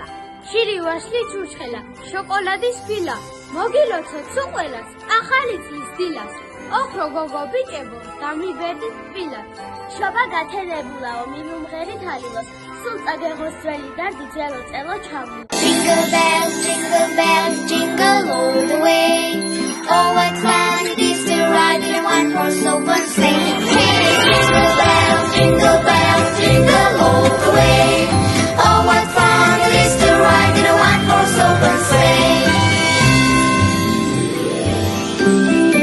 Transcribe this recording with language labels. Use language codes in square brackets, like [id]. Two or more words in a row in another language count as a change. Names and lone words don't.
[ka] შირი ვაშლი ჩურჩხელა, შოკოლადის ფილა, მოგილოცოთ უყველას, ახალი წლის დილას. ოქრო გოგო ბიჭებო, დამიბერდით თბილას. შობა გათენებულაო, მიმუმღერით ალილოს, სულ წაგეღოს ძველი დარდი ძველო წელო ჩავლო. [en] Jingle bells, jingle all the way. Oh, what fun it is to ride in a one-horse open sleigh. Hey, jingle bells, jingle all the way. Oh, what fun it is to ride in a one-horse open sleigh.